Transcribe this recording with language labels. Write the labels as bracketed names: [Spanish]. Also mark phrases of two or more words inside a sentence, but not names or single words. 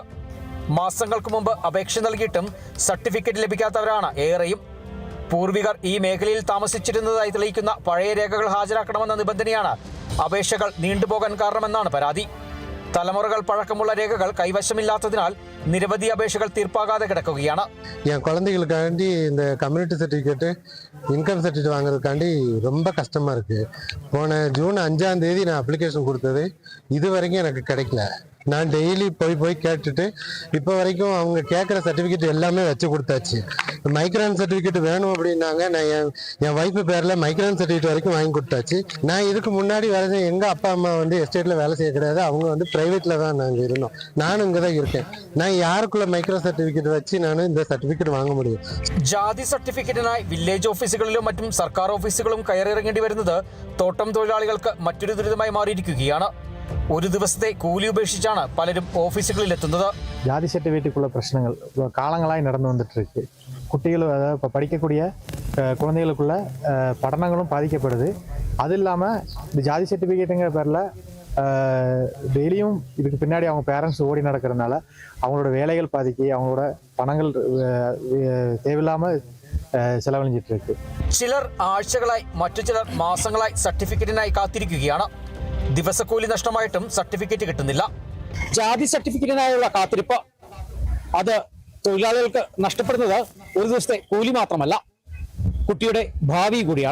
[Malayalam] മാസങ്ങൾക്ക് മുമ്പ് അപേക്ഷ നൽകിയിട്ടും സർട്ടിഫിക്കറ്റ് ലഭിക്കാത്തവരാണ് ഏറെയും. പൂർവികർ ഈ മേഖലയിൽ താമസിച്ചിരുന്നതായി തെളിയിക്കുന്ന പഴയ രേഖകൾ ഹാജരാക്കണമെന്ന നിബന്ധനയാണ് അപേക്ഷകൾ നീണ്ടുപോകാൻ കാരണമെന്നാണ് പരാതി. തലമുറകൾ പഴക്കമുള്ള രേഖകൾ കൈവശമില്ലാത്തതിനാൽ നിരവധി അപേക്ഷകൾ തീർപ്പാകാതെ കിടക്കുകയാണ്. [Tamil] என் குழந்தைகளுக்காண்டி இந்த [English] community certificate income certificate [Tamil] வாங்குறதுக்காண்டி ரொம்ப கஷ்டமாக இருக்குது. போன ஜூன் 5ஆம் தேதி நான் அப்ளிகேஷன் கொடுத்தது இது வரைக்கும் எனக்கு கிடைக்கல. நான் டெய்லி போய் கேட்டுட்டு இப்போ வரைக்கும் அவங்க கேட்குற சர்டிஃபிகேட் எல்லாமே வச்சு கொடுத்தாச்சு. [English] migration certificate [Tamil] வேணும் அப்படின்னாங்க. நான் என் ஒய்ஃபு பேரில் [English] migration certificate [Tamil] வரைக்கும் வாங்கி கொடுத்தாச்சு. நான் இதுக்கு முன்னாடி வேலை செய்ய எங்கள் அப்பா அம்மா எஸ்டேட்டில் வேலை செய்ய கிடையாது. அவங்க ப்ரைவேட்டில் தான் நாங்கள் இருந்தோம். நானும் இங்கே தான் இருக்கேன். நான் யாருக்குள்ள [English] micro certificate [Tamil] വെച്ച് நான் இந்த [Malayalam] സർട്ടിഫിക്കറ്റ് വാങ്ങാൻ [Tamil] முடியும். [Malayalam] ജാതി സർട്ടിഫിക്കറ്റിനായി വില്ലേജ് ഓഫീസുകളിലും മറ്റും സർക്കാർ ഓഫീസുകളും കയറിയിറങ്ങേണ്ടി വരുന്നത് തോട്ടം തൊഴിലാളികൾക്ക് മറ്റൊരു ദുരിതമായി മാറിയിരിക്കുകയാണ്. ഒരു ദിവസത്തെ കൂലി ഉപേക്ഷിച്ചാണ് പലരും ഓഫീസുകളിൽ എത്തുന്നത്. [Tamil] ஜாதி சர்டிஃபிகேட்டுக்குள்ள பிரச்சனைகள் காலங்களாய் நடந்து வந்துட்டு இருக்கு. குட்டிகள் இப்போ படிக்கக்கூடிய குழந்தைகளுக்குள்ள படினங்களும் பாதிக்கப்படுது. அது இல்லாமல் இந்த ஜாதி சர்டிஃபிகேட்டுங்கிற பேரில் டெய்லியும் இதுக்கு பின்னாடி அவங்க பேரண்ட்ஸ் ஓடி நடக்கிறதுனால அவங்களோட வேலைகள் பாதிக்கி அவங்களோட பணங்கள் தேவையில்லாமல் ചെലവഴിച്ചിട്ട് ഇருக்கு. [Malayalam] ചിലർ ആഴ്ചകളായി, മറ്റു ചിലർ മാസങ്ങളായി സർട്ടിഫിക്കറ്റിനായി കാത്തിരിക്കുകയാണ്. ദിവസക്കൂലി നഷ്ടമായിട്ടും സർട്ടിഫിക്കറ്റ് കിട്ടുന്നില്ല. ജാതി സർട്ടിഫിക്കറ്റിനായുള്ള കാത്തിരിപ്പ് അത് തൊഴിലാളികൾക്ക് നഷ്ടപ്പെടുന്നത് ഒരു ദിവസത്തെ കൂലി മാത്രമല്ല, കുട്ടിയുടെ ഭാവി കൂടിയാണ്.